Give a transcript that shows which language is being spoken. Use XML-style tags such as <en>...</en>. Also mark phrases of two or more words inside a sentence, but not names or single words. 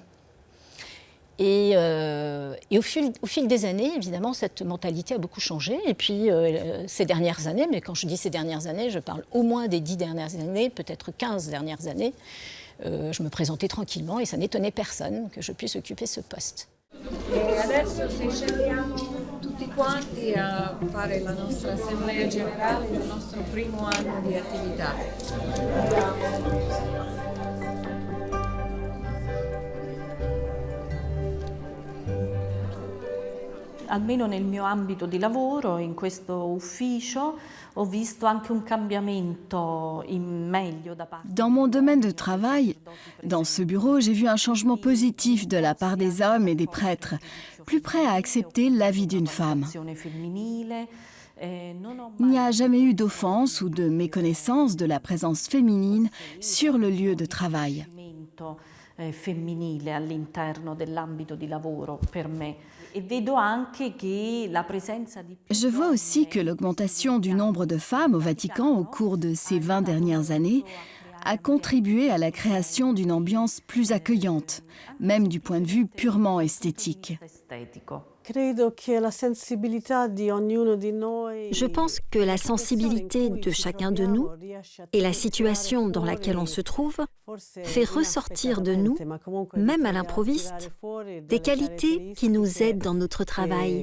<fr>Et au fil des années, évidemment, cette mentalité a beaucoup changé. Et puis, ces dernières années, mais quand je dis ces dernières années, je parle au moins des 10 dernières années, peut-être 15 dernières années, je me présentais tranquillement et ça n'étonnait personne que je puisse occuper ce poste.</fr> <it>Tutti quanti a fare la nostra assemblea generale del nostro primo anno di attività. Almeno nel mio ambito di lavoro, in questo ufficio, ho visto anche un cambiamento in meglio da parte.</it> <fr>Dans mon domaine de travail, dans ce bureau, j'ai vu un changement positif de la part des hommes et des prêtres, plus prêts à accepter l'avis d'une femme. Il n'y a jamais eu d'offense ou de méconnaissance de la présence féminine sur le lieu de travail.</fr> <it>femminile all'interno dell'ambito di lavoro per me. E vedo anche che la presenza di...</it> <fr>Je vois aussi que l'augmentation du nombre de femmes au Vatican au cours de ces 20 dernières années a contribué à la création d'une ambiance plus accueillante, même du point de vue purement esthétique. Je pense que la sensibilité de chacun de nous et la situation dans laquelle on se trouve fait ressortir de nous, même à l'improviste, des qualités qui nous aident dans notre travail.</fr>